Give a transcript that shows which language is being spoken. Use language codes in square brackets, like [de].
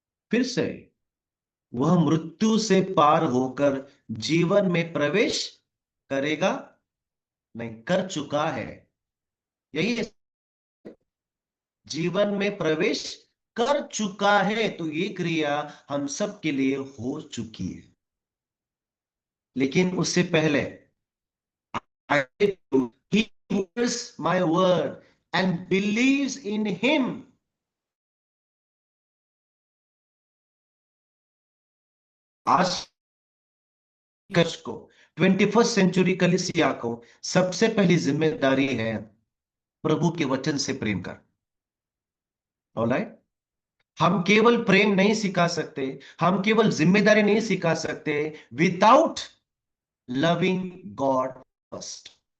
[hi] फिर से वह मृत्यु से पार होकर जीवन में प्रवेश करेगा, नहीं कर चुका है। यही है, जीवन में प्रवेश कर चुका है। तो ये क्रिया हम सब के लिए हो चुकी है। लेकिन उससे पहले [en] he hears my word and believes in him। [hi] आज कश को 21st सेंचुरी कलीसिया को सबसे पहली जिम्मेदारी है प्रभु के वचन से प्रेम कर। ऑलराइट, हम केवल प्रेम नहीं सिखा सकते, हम केवल जिम्मेदारी नहीं सिखा सकते [en] Without loving God first.